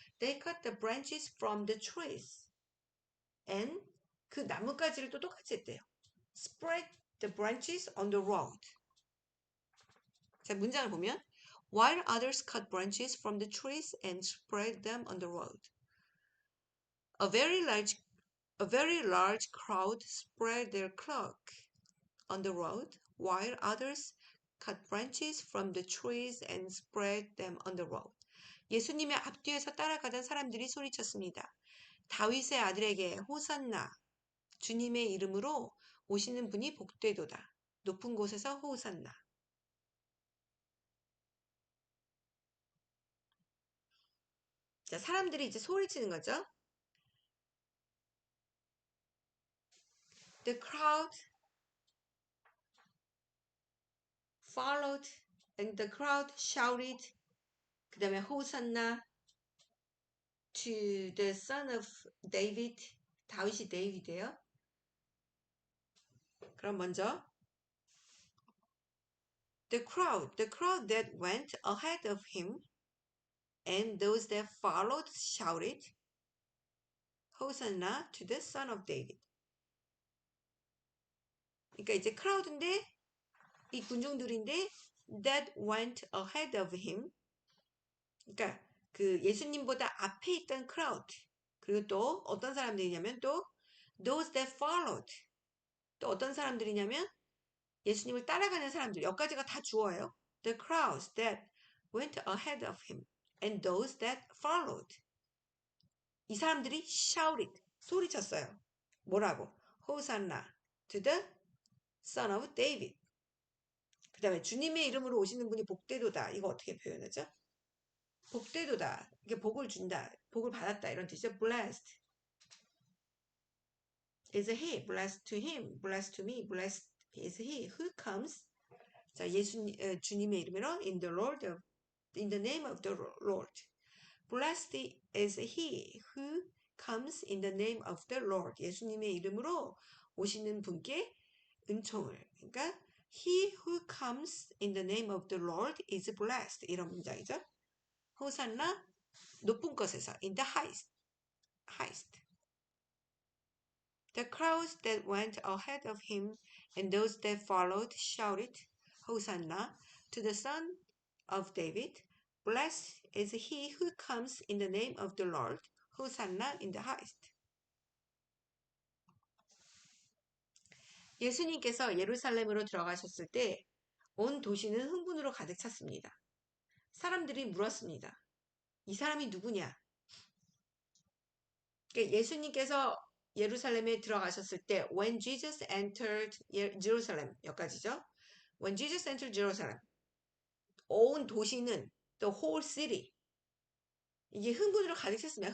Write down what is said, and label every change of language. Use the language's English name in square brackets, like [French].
[English] They cut the branches from the trees. [Korean] And 그 나뭇가지를 또 똑같이 했대요. [English] Spread the branches on the road. [Korean] 자, 문장을 보면 [English] While others cut branches from the trees and spread them on the road. A very large crowd spread their cloak on the road, while others cut branches from the trees and spread them on the road. [Korean] 예수님의 앞뒤에서 따라가던 사람들이 소리쳤습니다. 다윗의 아들에게 호산나, 주님의 이름으로 오시는 분이 복되도다. 높은 곳에서 호산나. 자, 사람들이 이제 소리치는 거죠. [English] The crowd followed and the crowd shouted. [Korean] 그 다음에 호산나 [English] to the son of David. [Korean] 다윗이 데이비드예요. 그럼 먼저 [English] the crowd that went ahead of him and those that followed shouted, Hosanna to the son of David. [Korean] 그러니까 이제 크라우드인데 이 군중들인데 [English] that went ahead of him. [Korean] 그러니까 그 예수님보다 앞에 있던 크라우드. 그리고 또 어떤 사람들이냐면 또 [English] those that followed. [Korean] 또 어떤 사람들이냐면 예수님을 따라가는 사람들. 여기까지가 다 주어예요. [English] The crowds that went ahead of him and those that followed. [Korean] 이 사람들이 shouted. 소리쳤어요. 뭐라고? [English] Hosanna to the son of David. [Korean] 그 다음에 주님의 이름으로 오시는 분이 복되도다. 이거 어떻게 표현하죠? 복되도다. 이게 복을 준다. 복을 받았다. 이런 뜻이죠. [English] Blessed is he. Blessed to him. Blessed to me. Blessed is he who comes. [Korean] 자, 주님의 이름으로 [English] in the name of the Lord. Blessed is he who comes in the name of the Lord. [Korean] 예수님의 이름으로 오시는 분께 은총을. [English] 그러니까 he who comes in the name of the Lord is blessed. [Korean] 이런 문장이죠. 호산나 높은 곳에서 [English] in the highest. The crowds that went ahead of him and those that followed shouted, Hosanna to the son of David. Blessed is he who comes in the name of the Lord. Hosanna in the highest. [Korean] 예수님께서 예루살렘으로 들어가셨을 때 온 도시는 흥분으로 가득 찼습니다. 사람들이 물었습니다. 이 사람이 누구냐? 예수님께서 예루살렘에 들어가셨을 때 [English] When Jesus entered Jerusalem [Korean] 여기까지죠. [English] When Jesus entered Jerusalem [Korean] 온 도시는 [English] the whole city [Korean] 이게 흥분으로 가득 찼습니다.